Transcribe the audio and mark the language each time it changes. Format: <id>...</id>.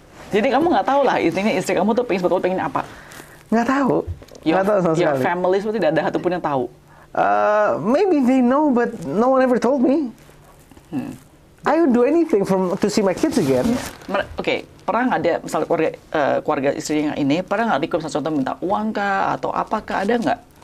<id>Jadi kamu nggak tahu lah intinya istri kamu tuh sebetulnya pengen apa? Nggak tahu. Nggak tahu sama sekali.</id> <en>Your family</en> <id>itu tidak ada satupun yang tahu.</id> <en>Maybe they know, but no one ever told me. I would do anything to see my kids again.</en> <id>Oke, pernah nggak ada misalnya keluarga istrinya ini pernah nggak request contoh minta uang kah atau apakah, ada nggak?</id>